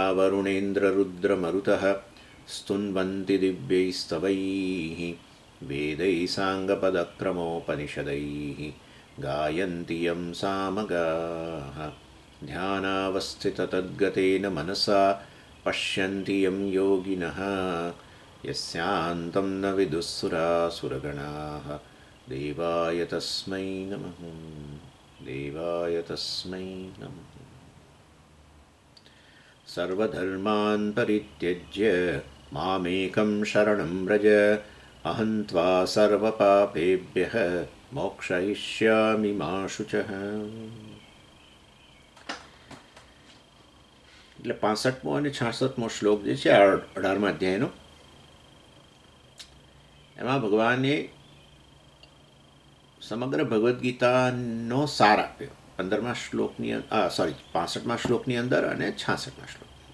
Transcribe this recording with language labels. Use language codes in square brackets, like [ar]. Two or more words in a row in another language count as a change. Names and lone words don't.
[sa] वरुणेन्द्ररुद्रमरुतः स्तुन्वन्ति दिव्यैस्तवैः वेदैः साङ्गपदक्रमोपनिषदैः गायन्ति यं सामगाः ध्यानावस्थिततद्गतेन मनसा पश्यन्ति यं योगिनः यस्यान्तं न विदुःसुरासुरगणाः देवाय तस्मै नमः देवाय तस्मै नमः सर्वधर्मान् परित्यज्य मामेकं शरणं व्रज अहं त्वा सर्वपापेभ्यः मोक्षयिष्यामि मा शुचः। [gu] એટલે 65મો અને 66મો શ્લોક જે છે 18મા અધ્યાયનો, એમાં ભગવાને સમગ્ર ભગવદ્ ગીતાનો સાર આપ્યો 15મા શ્લોકની 65મા શ્લોકની અંદર અને 66મા શ્લોક.